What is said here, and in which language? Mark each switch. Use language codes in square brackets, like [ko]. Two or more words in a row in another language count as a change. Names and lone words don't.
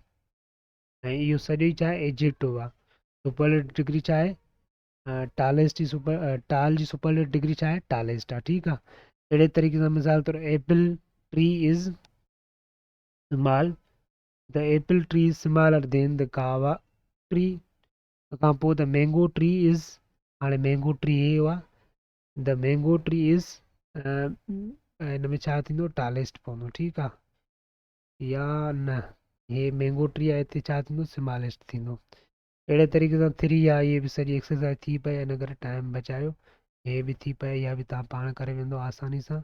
[sd] ऐं इहो सॼो ई छा आहे एडजेक्टिव आहे. [en] superlative degree [sd] छा आहे टालेस्ट जी टाल जी [en] superlative degree [sd] छा आहे टालेस्ट आहे. ठीकु आहे. अहिड़े तरीक़े सां मिसाल तौरु [en] apple tree is small. The apple tree is smaller than the kava tree. [sd] खां पोइ [en] the mango tree is. [sd] हाणे [en] mango tree [sd] हे हुआ [en] the mango tree is [sd] हिन में छा थींदो टालेस्ट पवंदो. ठीकु आहे या न. हे [en] mango tree [sd] आहे हिते छा थींदो स्मॉलेस्ट थींदो. अहिड़े तरीक़े सां 3 आहे. इहे बि सॼी एक्सरसाइज थी पए हिन करे टाइम बचायो. हे बि थी पए इहा बि तव्हां पाण करे वेंदो आसानी सां.